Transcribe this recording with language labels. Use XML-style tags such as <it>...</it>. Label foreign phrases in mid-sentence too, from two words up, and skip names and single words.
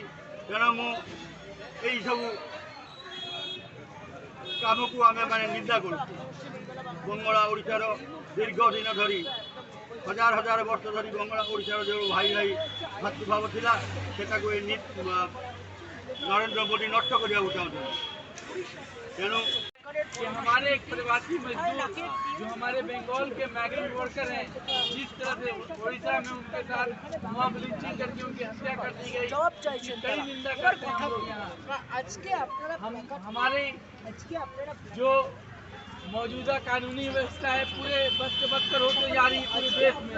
<or>ତେଣୁ ମୁଁ ଏହିସବୁ କାମକୁ ଆମେମାନେ ନିନ୍ଦା କରୁଛୁ। ବଙ୍ଗଳା ଓଡ଼ିଶାର ଦୀର୍ଘ ଦିନ ଧରି ହଜାର ହଜାର ବର୍ଷ ଧରି ବଙ୍ଗଳା ଓଡ଼ିଶାର ଯେଉଁ ଭାଇ ଭାଇ ଭାତୃଭାବ ଥିଲା, ସେଟାକୁ ଏ ନରେନ୍ଦ୍ର ମୋଦି ନଷ୍ଟ କରିବାକୁ ଚାହୁଁଛନ୍ତି। ତେଣୁ</or> <hi>कि हमारे एक प्रवासी मजदूर जो हमारे बंगाल के</hi> <en>migrant worker</en> <hi>हैं, जिस तरह से उड़ीसा में उनके साथ</hi> <en>mob lynching</en> <hi>करके उनकी हत्या कर दी गई, कड़ी निंदा करते हैं हम लोग यहाँ। हमारे जो मौजूदा कानूनी व्यवस्था है पूरे बदतर होते जा रही है पूरे देश में।</hi>